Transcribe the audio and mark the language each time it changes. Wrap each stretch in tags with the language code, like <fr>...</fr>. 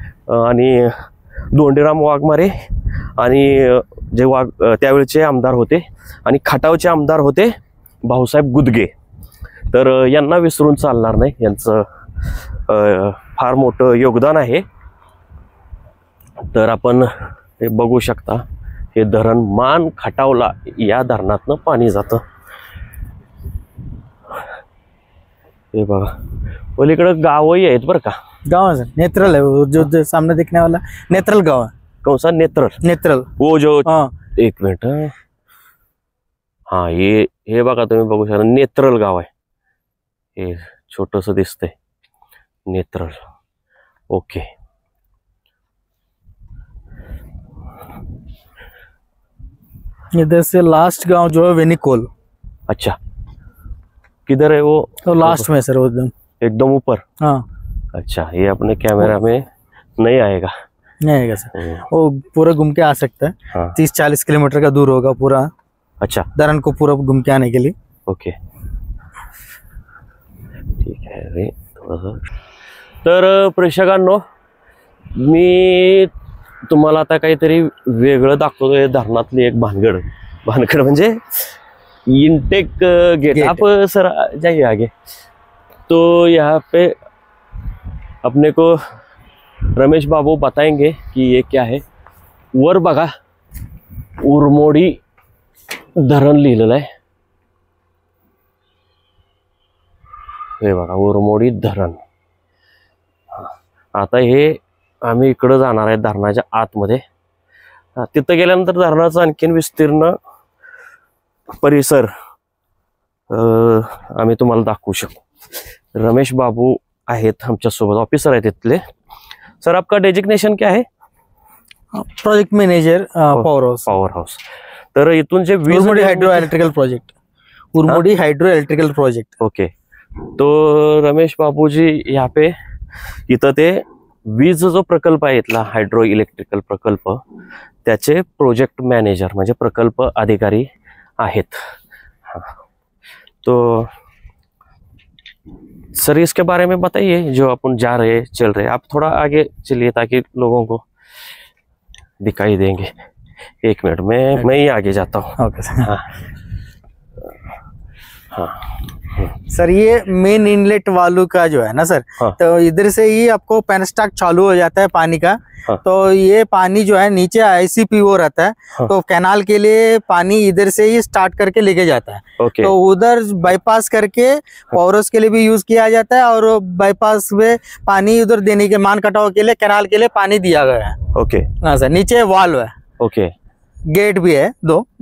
<mr>आणि दोंडीराम वाघमारे आणि जे त्यावेळचे आमदार होते आणि खटावचे आमदार होते भाऊसाहेब गुदगे, तर यांना विसरून चालणार नाही, यांचं फार मोठं योगदान आहे। तर आपण हे बघू शकता, हे धरण मान खटावला या धरणातनं पाणी जातं। हे बघा, पलीकडे गावही आहेत बरं का।</mr> <hi>गाँव है सर, नेत्रल है वो जो सामने दिखने वाला नेत्रल गाँव है। कौन सा? नेत्रल। नेत्रल वो जो हाँ,</hi> <mr>एक मिनिट, हाँ हे बघा, तुम्ही बघू शकता नेत्रल गाव आहे, हे छोटस दिसतंय नेत्रल।</mr> <hi>ओके, इधर से लास्ट गांव जो है वेनिकोल। अच्छा, किधर है वो? तो लास्ट में सर, वो एकदम ऊपर। हाँ, अच्छा, ये अपने कैमरा में नहीं आएगा? नहीं आएगा सर, वो पूरा घूम के आ सकता है। हाँ। 30-40 किलोमीटर का दूर होगा पूरा अच्छा, धरण को पूरा घूम के आने के लिए।</hi> <mr>ओके ठीक आहे। रे थोडंसं, तर प्रेक्षकांनो, मी तुम्हाला आता काहीतरी वेगळं दाखवतोय धरणातली एक भानगड म्हणजे इनटेक गेट।</mr> <hi>आप सर जाइए आगे। तो यहाँ पे अपने को रमेश बाबू बताएंगे कि ये क्या है।</hi> <mr>वर बघा उरमोडी धरण लिहिलेलं आहे, हे बघा उरमोडी धरण। आता हे आम्ही इकडे जाणार आहे धरणाच्या आतमध्ये। तिथं गेल्यानंतर धरणाचा आणखीन विस्तीर्ण परिसर आम्ही तुम्हाला दाखवू शकू। रमेश बाबू आहेत आमच्या सोबत, ऑफिसर आहेत तिथले।</mr> <hi>सर, आपका डेजिग्नेशन क्या है?</hi> <en>Project manager power house.</en> <mr>तर इथून जे</mr> <en>Urmodi hydro electrical project, Urmodi hydro electrical project.</en> <mr>Okay,</mr> <hi>तो रमेश बाबूजी यहाँ पे</hi> <mr>इथं ते वीज जो प्रकल्प आहे इथला हायड्रो इलेक्ट्रिकल प्रकल्प, त्याचे प्रोजेक्ट मॅनेजर म्हणजे प्रकल्प अधिकारी आहेत।</mr> <hi>तो सर इसके बारे में बताइए, जो अपन जा रहे चल रहे, आप थोड़ा आगे चलिए ताकि लोगों को दिखाई देंगे। एक मिनट में मैं ही आगे जाता हूँ। Okay sir. हाँ हाँ, सर ये मेन इनलेट वाल्व का जो है ना सर, हाँ। तो इधर से ही आपको पेनस्टॉक चालू हो जाता है पानी का। हाँ। तो ये पानी जो है नीचे ICPO रहता है। हाँ। तो कैनाल के लिए पानी इधर से ही स्टार्ट करके लेके जाता है। ओके। तो उधर बाईपास करके पॉरस के लिए भी यूज किया जाता है, और बाईपास में पानी उधर देने के मान कटाव के लिए कैनाल के लिए पानी दिया गया है। ओके। हाँ सर, नीचे वाल्व है, ओके। गेट भी है 2।</hi>